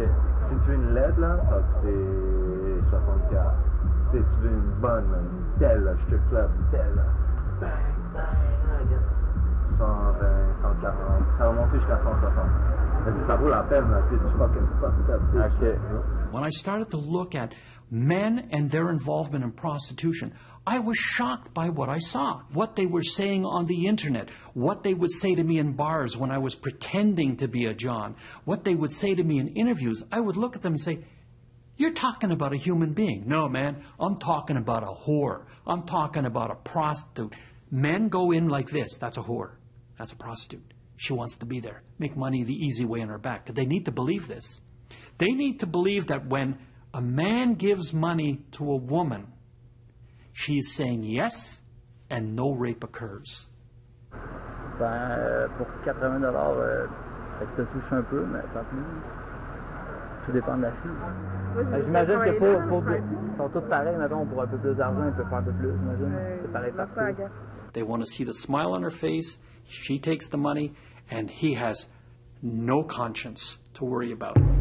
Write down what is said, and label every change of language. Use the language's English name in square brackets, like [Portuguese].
[French] Si tu veux une LED, là, ça va coûter 60$. Tu veux une bonne, une telle, là, strip club, une telle, là. Bang, bang, 120, 140, ça va monter jusqu'à 160. Ça vaut la peine, là, tu [English] fucking fucked up. OK. When I started to look at men and their involvement in prostitution, I was shocked by what I saw, what they were saying on the internet, what they would say to me in bars when I was pretending to be a John, what they would say to me in interviews. I would look at them and say, "You're talking about a human being." No, man, I'm talking about a whore. I'm talking about a prostitute. Men go in like this. That's a whore. That's a prostitute. She wants to be there, make money the easy way on her back. They need to believe this. They need to believe that when a man gives money to a woman, she's saying yes and no rape occurs. [French] Ben, pour 80 $, ça te touche un peu, mais pas plus. Tout dépend de la fille. J'imagine que ils sont tous pareils, mettons, pour un peu plus d'argent, ils peuvent faire un peu plus, j'imagine. C'est pareil partout. [English] They want to see the smile on her face, she takes the money, and he has no conscience to worry about.